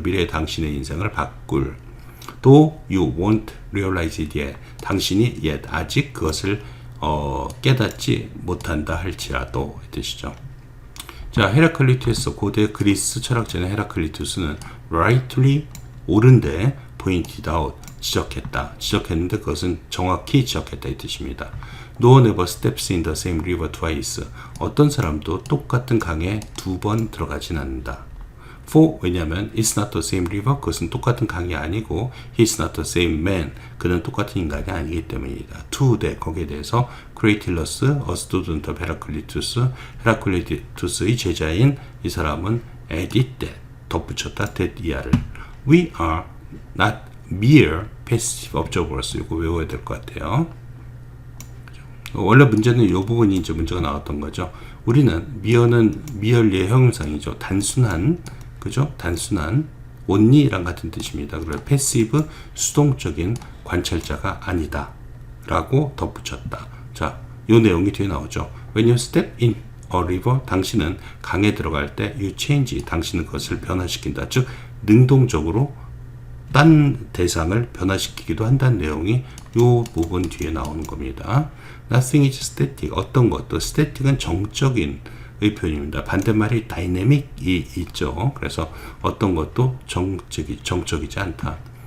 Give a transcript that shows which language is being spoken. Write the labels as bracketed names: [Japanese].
[Korean] 미래의 당신의 인생을 바꿀. [English] 또 you won't realize it yet. [Korean] 당신이 yet, 아직 그것을 깨닫지 못한다 할지라도 뜻이죠. 자, 헤라클리투스, 고대 그리스 철학자는 헤라클리투스는 rightly, 옳은데 [English] pointed out, [Korean] 지적했다. 지적했는데 그것은 정확히 지적했다 이 뜻입니다. [English] No one ever steps in the same river twice. [Korean] 어떤 사람도 똑같은 강에 두 번 들어가진 않는다. [English] For [Korean] 왜냐면 [English] it's not the same river. [Korean] 그것은 똑같은 강이 아니고 [English] he's not the same man. [Korean] 그는 똑같은 인간이 아니기 때문이다. [English] To that [Korean] 거기에 대해서 [English] Cratylus, a student of Heraclitus, [Korean] 헤라클리투스의 제자인 이 사람은 [English] added that [Korean] 덧붙였다 [English] that 이하를 We are not mere passive observers. [Korean] 이거 외워야 될 것 같아요. 원래 문제는 이 부분이 이제 문제가 나왔던 거죠. 우리는 미어는 미열리의 형용사이죠. 단순한 그죠? 단순한 only랑 같은 뜻입니다. 그래서 패시브 수동적인 관찰자가 아니다 라고 덧붙였다. 자, 이 내용이 뒤에 나오죠. [English] When you step in a river, [Korean] 당신은 강에 들어갈 때 [English] you change, [Korean] 당신은 그것을 변화시킨다. 즉 능동적으로 딴 대상을 변화시키기도 한다는 내용이 이 부분 뒤에 나오는 겁니다. [English] Nothing is static. [Korean] 어떤 것도 static은 정적인 의 표현입니다. 반대말이 dynamic이 있죠. 그래서 어떤 것도 정적이지 않다.